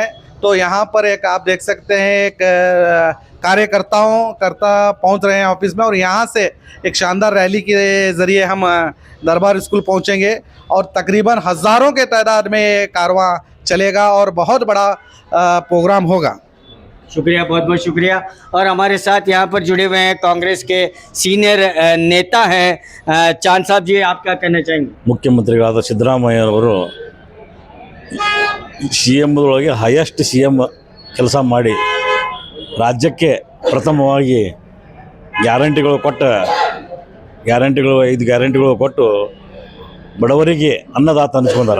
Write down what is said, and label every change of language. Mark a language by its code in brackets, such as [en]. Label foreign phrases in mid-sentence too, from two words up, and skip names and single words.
[hi] तो यहाँ पर एक आप देख सकते हैं एक कार्यकर्ता पहुंच रहे हैं ऑफिस में, और यहाँ से एक शानदार रैली के ज़रिए हम दरबार स्कूल पहुंचेंगे और तकरीबन हज़ारों के तादाद में ये कारवां चलेगा और बहुत बड़ा प्रोग्राम होगा। शुक्रिया, बहुत बहुत शुक्रिया। और हमारे साथ यहाँ पर जुड़े हुए हैं कांग्रेस के सीनियर नेता हैं चांद साहब जी, आप क्या कहना चाहेंगे? [kn] ಮುಖ್ಯಮಂತ್ರಿಗಳಾದ ಸಿದ್ದರಾಮಯ್ಯನವರು ಸಿ ಎಮ್ ಒಳಗೆ [en] highest CM [kn] ಕೆಲಸ ಮಾಡಿ ರಾಜ್ಯಕ್ಕೆ ಪ್ರಥಮವಾಗಿ ಗ್ಯಾರಂಟಿಗಳು 5 ಗ್ಯಾರಂಟಿಗಳು ಕೊಟ್ಟು ಬಡವರಿಗೆ ಅನ್ನದಾತ ಅನಿಸ್ಕೊಂಡಾರ.